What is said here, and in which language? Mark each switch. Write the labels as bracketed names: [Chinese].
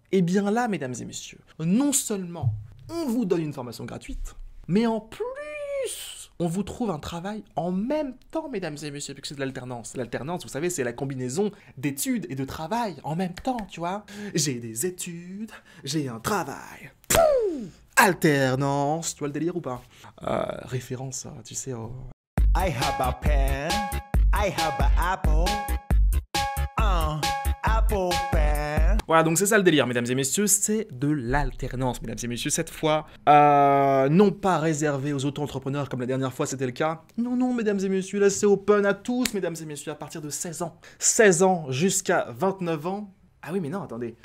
[French] Et bien là, mesdames et messieurs, non seulement on vous donne une formation gratuite, mais en plus, on vous trouve un travail en même temps, mesdames et messieurs, puisque c'est de l'alternance. L'alternance, vous savez, c'est la combinaison d'études et de travail en même temps, tu vois. J'ai des études, j'ai un travail. Pouh, alternance, tu vois le délire ou pas? Référence, tu sais, au... [English] I have a pen, I have an apple, apple pen. [French] Voilà, donc c'est ça le délire, mesdames et messieurs, c'est de l'alternance, mesdames et messieurs, cette fois, non pas réservé aux auto-entrepreneurs comme la dernière fois c'était le cas, non, mesdames et messieurs, là c'est open à tous, mesdames et messieurs, à partir de 16 ans. 16 ans jusqu'à 29 ans. Ah oui, mais non, attendez.